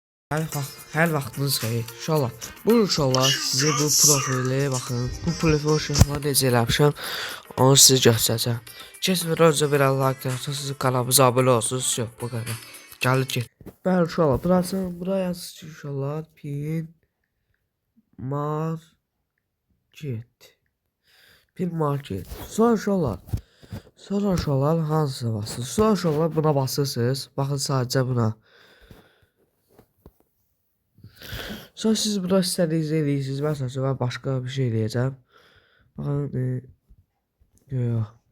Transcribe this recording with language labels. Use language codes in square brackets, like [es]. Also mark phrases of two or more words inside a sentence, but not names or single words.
[az] Hər vaxtınız xeyir. İnşallah. İnşallah sizə bu profili baxın. Bu profil şəxslə necə eləmişəm, onu sizə göstərəcəm. Keçmədən öncə bir like atarsanız, kanalımıza abunə olsunuz. Yox, bu qədər. Gəlir get. Bəli, inşallah. Buraya yazsın ki, inşallah pin market. Pin market. Sonra inşallah hansına basırsınız? Sonra inşallah buna basırsınız. Baxın sadəcə buna. Sonra siz burada istədiyinizi eləyirsiniz. Məsələn, mən başqa bir şey eləyəcəm. Baxın, yox.